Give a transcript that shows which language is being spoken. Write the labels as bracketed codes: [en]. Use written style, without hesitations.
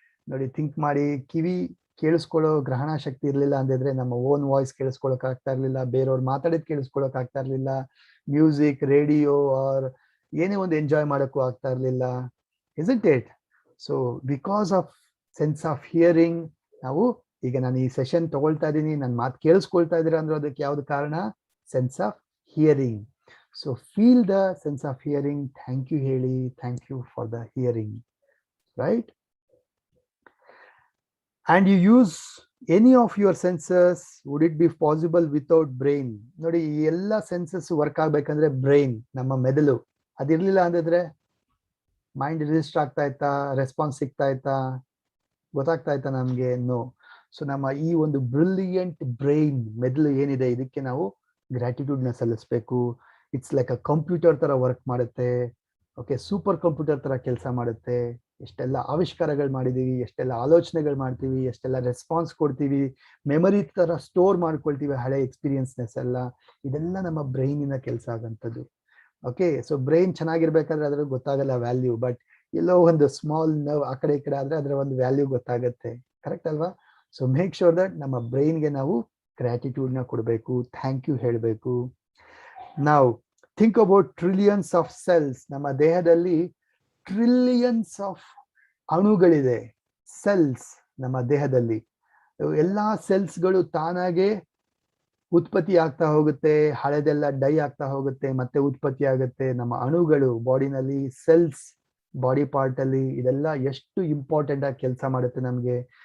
[kn] ನೋಡಿ ಥಿಂಕ್ ಮಾಡಿ, ಕಿವಿ ಕೇಳಿಸ್ಕೊಳ್ಳೋ ಗ್ರಹಣ ಶಕ್ತಿ ಇರ್ಲಿಲ್ಲ ಅಂದಿದ್ರೆ ನಮ್ಮ ಓನ್ ವಾಯ್ಸ್ ಕೇಳಿಸ್ಕೊಳಕ್ ಆಗ್ತಾ ಇರ್ಲಿಲ್ಲ, ಬೇರೆಯವ್ರು ಮಾತಾಡಿದ್ ಕೇಳಿಸ್ಕೊಳಕ್ ಆಗ್ತಾ ಇರ್ಲಿಲ್ಲ, ಮ್ಯೂಸಿಕ್, ರೇಡಿಯೋ ಆರ್ ಏನೇ ಒಂದು ಎಂಜಾಯ್ ಮಾಡೋಕ್ಕೂ ಆಗ್ತಾ ಇರ್ಲಿಲ್ಲ. [en] Isn't it? So because of sense of hearing, [kn] ನಾವು ಈಗ ನಾನು ಈ ಸೆಷನ್ ತಗೊಳ್ತಾ ಇದ್ದೀನಿ, ನನ್ನ ಮಾತು ಕೇಳಿಸ್ಕೊಳ್ತಾ ಇದ್ದೀರಾ ಅಂದ್ರೆ ಅದಕ್ಕೆ ಯಾವ್ದು ಕಾರಣ? [en] Sense of hearing. So feel the sense of hearing. Thank you [kn] ಹೇಳಿ, [en] thank you for the hearing, right? And you use any of your senses. Would it be possible without brain? [kn] ನೋಡಿ ಈ ಎಲ್ಲ ಸೆನ್ಸಸ್ ವರ್ಕ್ ಆಗ್ಬೇಕಂದ್ರೆ brain, ನಮ್ಮ ಮೆದುಳು ಅದಿರ್ಲಿಲ್ಲ ಅಂದಿದ್ರೆ mind register ಆಗ್ತಾ ಇತ್ತಾ? ರೆಸ್ಪಾನ್ಸ್ ಸಿಗ್ತಾ ಇತ್ತಾ? ಗೊತ್ತಾಗ್ತಾ ಇತ್ತಾ ನಮ್ಗೆ? ನೋ. ಸೊ ನಮ್ಮ ಈ ಒಂದು ಬ್ರಿಲಿಯಂಟ್ ಬ್ರೈನ್, ಮೆದುಳು ಏನಿದೆ, ಇದಕ್ಕೆ ನಾವು ಗ್ರಾಟಿಟ್ಯೂಡ್ ನ ಸಲ್ಲಿಸಬೇಕು. [en] it's like a computer [kn] ತರ ವರ್ಕ್ ಮಾಡುತ್ತೆ. ಓಕೆ, ಸೂಪರ್ ಕಂಪ್ಯೂಟರ್ ತರ ಕೆಲಸ ಮಾಡುತ್ತೆ. ಎಷ್ಟೆಲ್ಲ ಆವಿಷ್ಕಾರಗಳು ಮಾಡಿದೀವಿ, ಎಷ್ಟೆಲ್ಲ ಆಲೋಚನೆಗಳು ಮಾಡ್ತೀವಿ, ಎಷ್ಟೆಲ್ಲ ರೆಸ್ಪಾನ್ಸ್ ಕೊಡ್ತೀವಿ, ಮೆಮರಿ ತರ ಸ್ಟೋರ್ ಮಾಡ್ಕೊಳ್ತೀವಿ ಹಳೆ ಎಕ್ಸ್ಪೀರಿಯನ್ಸ್ನೆಸ್ ಎಲ್ಲ. ಇದೆಲ್ಲ ನಮ್ಮ ಬ್ರೈನಿನ ಕೆಲಸ ಆಗಂತದ್ದು. ಓಕೆ, ಸೊ ಬ್ರೈನ್ ಚೆನ್ನಾಗಿರ್ಬೇಕಾದ್ರೆ ಅದ್ರ ಗೊತ್ತಾಗಲ್ಲ ವ್ಯಾಲ್ಯೂ, ಬಟ್ ಎಲ್ಲೋ ಒಂದು ಸ್ಮಾಲ್ ನರ್ವ್ ಆ ಕಡೆ ಈ ಕಡೆ ಆದ್ರೆ ಅದರ ಒಂದು ವ್ಯಾಲ್ಯೂ ಗೊತ್ತಾಗತ್ತೆ. ಕರೆಕ್ಟ್ ಅಲ್ವಾ? [en] so make sure that [kn] ನಮ್ಮ ಬ್ರೈನ್ಗೆ ನಾವು ಗ್ರಾಟಿಟ್ಯೂಡ್ ನ ಕೊಡಬೇಕು, ಥ್ಯಾಂಕ್ ಯು ಹೇಳಬೇಕು. [en] Now think about trillions of cells. [kn] ನಮ್ಮ ದೇಹದಲ್ಲಿ ಟ್ರಿಲಿಯನ್ಸ್ ಆಫ್ ಅಣುಗಳಿದೆ, ಸೆಲ್ಸ್ ನಮ್ಮ ದೇಹದಲ್ಲಿ. ಎಲ್ಲಾ ಸೆಲ್ಸ್ಗಳು ತಾನಾಗೆ ಉತ್ಪತ್ತಿ ಆಗ್ತಾ ಹೋಗುತ್ತೆ, ಹಳೆದೆಲ್ಲ ಡೈ ಆಗ್ತಾ ಹೋಗುತ್ತೆ, ಮತ್ತೆ ಉತ್ಪತ್ತಿ ಆಗುತ್ತೆ. ನಮ್ಮ ಅಣುಗಳು ಬಾಡಿನಲ್ಲಿ, ಸೆಲ್ಸ್ ಬಾಡಿ ಪಾರ್ಟ್ ಅಲ್ಲಿ, ಇದೆಲ್ಲ ಎಷ್ಟು ಇಂಪಾರ್ಟೆಂಟ್ ಆಗಿ ಕೆಲಸ ಮಾಡುತ್ತೆ ನಮ್ಗೆ.